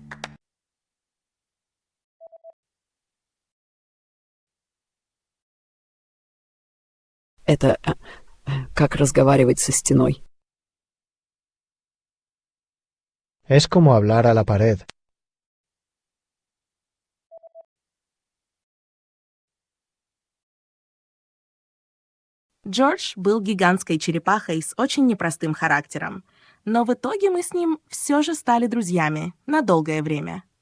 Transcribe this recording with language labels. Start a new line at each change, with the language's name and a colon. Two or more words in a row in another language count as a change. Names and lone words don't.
Russian: Это как разговаривать со стеной.
Spanish: Es como hablar a la pared.
Russian: Джордж был гигантской черепахой с очень непростым характером, но в итоге мы с ним все же стали друзьями на долгое время.